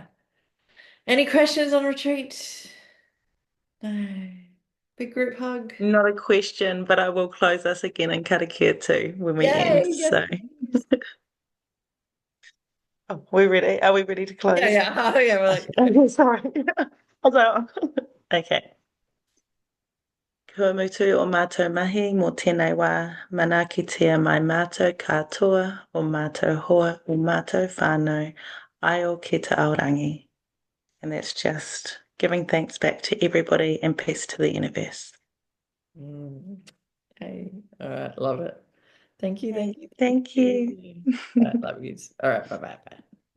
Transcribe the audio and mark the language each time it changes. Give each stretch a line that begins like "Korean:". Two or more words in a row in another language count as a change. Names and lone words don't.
English: Any questions on retreat? No. Big group hug. Not a question, but I will close us again in karakia too when we end. Yay, So, we're ready. Are we ready to close? Yeah. Oh, yeah. We're like, Okay, sorry. Okay.
Māori: Kua mutu o mātou mahi mō tēnei wā, mana kitea mai mātou katoa o mātou hoa o mātou whānau, aio ki te aorangi.
English: And that's just giving thanks back to everybody and peace to the universe. Okay. All right. Love it. Thank you. Thank you. All right, love you. All right. Bye.